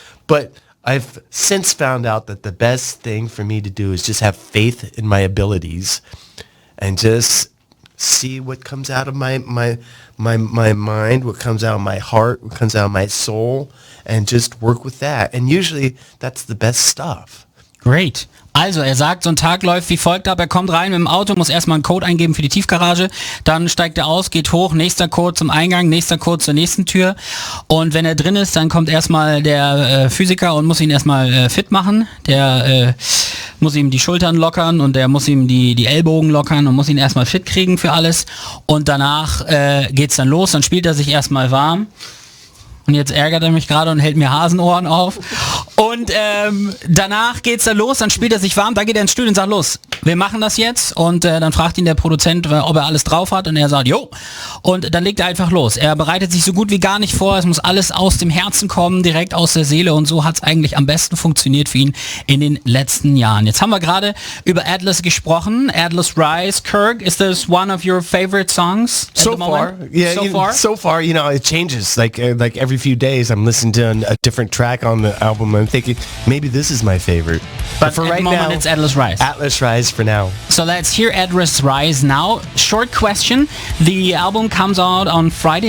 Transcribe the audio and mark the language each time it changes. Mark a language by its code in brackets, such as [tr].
[en] But I've since found out that the best thing for me to do is just have faith in my abilities and just see what comes out of my mind, what comes out of my heart, what comes out of my soul, and just work with that. And usually that's the best stuff. Great. [de] Also, er sagt, so ein Tag läuft wie folgt ab. Er kommt rein mit dem Auto, muss erstmal einen Code eingeben für die Tiefgarage, dann steigt er aus, geht hoch, nächster Code zum Eingang, nächster Code zur nächsten Tür, und wenn er drin ist, dann kommt erstmal der Physiker und muss ihn erstmal fit machen. Der muss ihm die Schultern lockern und der muss ihm die Ellbogen lockern und muss ihn erstmal fit kriegen für alles, und danach geht's dann los, dann spielt er sich erstmal warm. Und jetzt ärgert er mich gerade und hält mir Hasenohren auf. Und danach geht's dann los, dann spielt er sich warm, dann geht er ins Studio und sagt, los, wir machen das jetzt und dann fragt ihn der Produzent, ob er alles drauf hat und er sagt, jo. Und dann legt er einfach los. Er bereitet sich so gut wie gar nicht vor, es muss alles aus dem Herzen kommen, direkt aus der Seele und so hat es eigentlich am besten funktioniert für ihn in den letzten Jahren. Jetzt haben wir gerade über Atlas gesprochen, Atlas Rise. [en] Kirk, is this one of your favorite songs at the moment? So far, you know, it changes. Like every few days, I'm listening to a different track on the album. I'm thinking maybe this is my favorite. But for at right the moment, now, it's Atlas Rise. Atlas Rise for now. So let's hear Atlas Rise now. Short question: the album comes out on Friday.